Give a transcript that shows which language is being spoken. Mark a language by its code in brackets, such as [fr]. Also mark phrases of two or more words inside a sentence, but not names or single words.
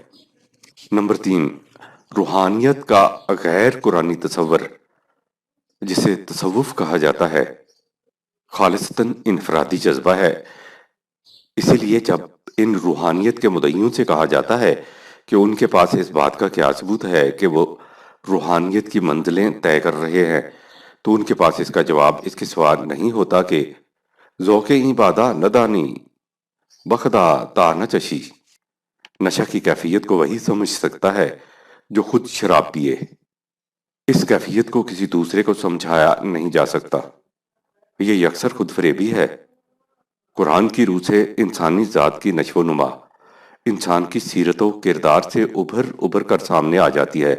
[ur] نمبر 3، روحانیت کا غیر قرآنی تصور، جسے تصوف کہا جاتا ہے، خالصتاً انفرادی جذبہ ہے۔ اسی لیے جب ان روحانیت کے مدعیوں سے کہا جاتا ہے کہ ان کے پاس اس بات کا کیا ثبوت ہے کہ وہ روحانیت کی منزلیں طے کر رہے ہیں، تو ان کے پاس اس کا جواب اس کے سوا نہیں ہوتا کہ [fa] ذوق این بادا ندانی بخدا تا نہ چشی۔ [ur] نشہ کی کیفیت کو وہی سمجھ سکتا ہے جو خود شراب پیے، اس کیفیت کو کسی دوسرے کو سمجھایا نہیں جا سکتا، یہ یکسر خود فریبی ہے۔ قرآن کی روح سے انسانی ذات کی نشو و نما انسان کی سیرت و کردار سے ابھر کر سامنے آ جاتی ہے۔